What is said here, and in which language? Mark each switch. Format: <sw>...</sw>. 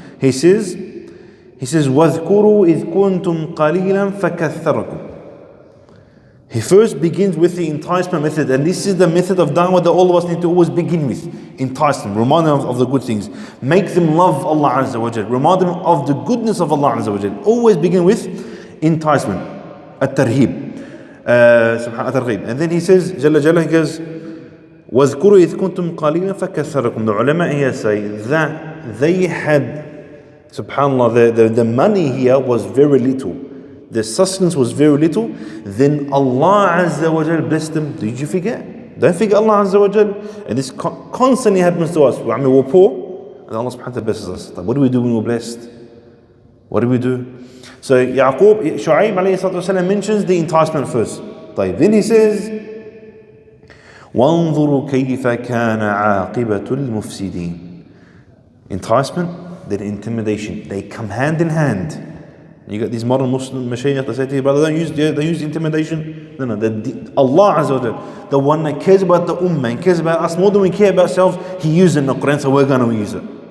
<en>He says,</en> <ar>وَاذْكُرُوا إِذْ كُنْتُمْ قَلِيلًا فَكَثَّرَكُمْ.</ar> <en>He first begins with the enticement method, and this is the method of da'wah that all of us need to always begin with. Entice them, remind them of the good things. Make them love Allah Azza wa Jal. Remind them of the goodness of Allah Azza wa Jal. Always begin with enticement, at-tarhib. And then he says, Jalla Jalla, he goes,</en> <ar>وَاذْكُرُوا إِذْ كُنْتُمْ قَلِيلًا فَكَثَّرَكُمْ.</ar> <en>The ulama here say that they had, subhanAllah, the money here was very little. The sustenance was very little. Then Allah Azza wa Jal blessed them. Did you forget? Don't forget Allah Azza wa Jal. And this constantly happens to us. We're poor, and Allah subhanahu wa ta'ala blesses us. What do we do when we're blessed? What do we do? So Shuaib alayhi salatu wasalam mentions the enticement first. Then he says,</en> <ar>وَانظُرُوا كَيْفَ كَانَ عَاقِبَةُ الْمُفْسِدِينَ.</ar> <en>Enticement, then intimidation. They come hand in hand. You got these modern Muslim mashayikh that say to you, brother, they use intimidation. No, Allah Azza wa Jal, the one that cares about the ummah and cares about us more than we care about ourselves, He used it in the Quran, so we're going to use it.</en>